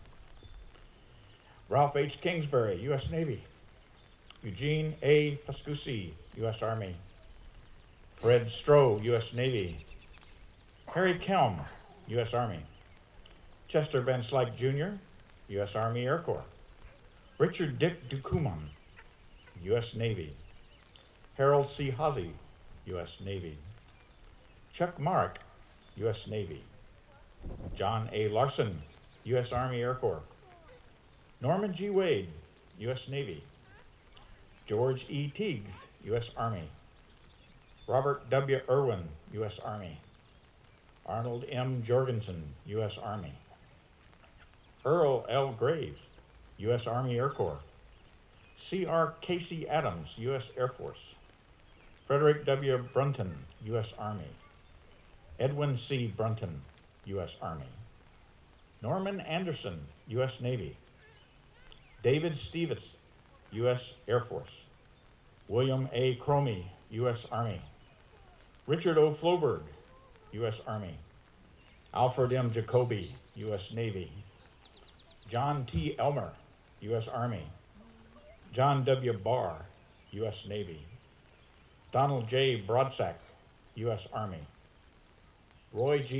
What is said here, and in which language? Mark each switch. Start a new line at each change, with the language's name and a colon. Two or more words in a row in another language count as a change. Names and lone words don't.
English: Ralph H. Kingsbury, U.S. Navy. Eugene A. Pascusi, U.S. Army. Fred Stroh, U.S. Navy. Harry Kelm, U.S. Army. Chester Van Slyke Jr., U.S. Army Air Corps. Richard Dick Ducumon, U.S. Navy. Harold C. Hazy, U.S. Navy. Chuck Marek, U.S. Navy. John A. Larson, U.S. Army Air Corps. Norman G. Wade, U.S. Navy. George E. Teagues, U.S. Army. Robert W. Irwin, U.S. Army. Arnold M. Jorgensen, U.S. Army. Earl L. Graves, U.S. Army Air Corps. C.R. Casey Adams, U.S. Air Force. Frederick W. Brunton, U.S. Army. Edwin C. Brunton, U.S. Army. Norman Anderson, U.S. Navy. David Stevens, U.S. Air Force. William A. Cromie, U.S. Army. Richard O. Floberg, U.S. Army. Alfred M. Jacoby, U.S. Navy. John T. Elmer, U.S. Army. John W. Barr, U.S. Navy. Donald J. Broadsack, U.S. Army. Roy G.